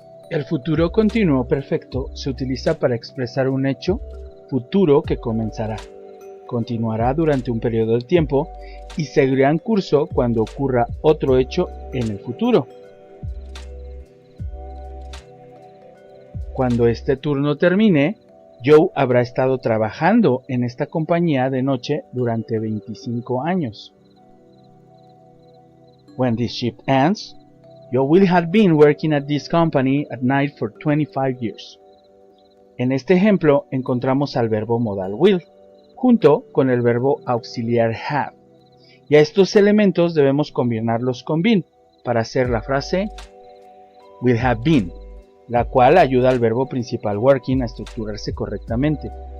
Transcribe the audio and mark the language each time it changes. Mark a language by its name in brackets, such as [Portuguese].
[Spanish] El futuro continuo perfecto se utiliza para expresar un hecho futuro que comenzará, continuará durante un periodo de tiempo y seguirá en curso cuando ocurra otro hecho en el futuro. Cuando este turno termine, Joe habrá estado trabajando en esta compañía de noche durante 25 años. [English] When this shift ends, Joe will have been working at this company at night for 25 years. [Spanish] En este ejemplo encontramos al verbo modal will, junto con el verbo auxiliar have. Y a estos elementos debemos combinarlos con been para hacer la frase will have been, la cual ayuda al verbo principal working a estructurarse correctamente.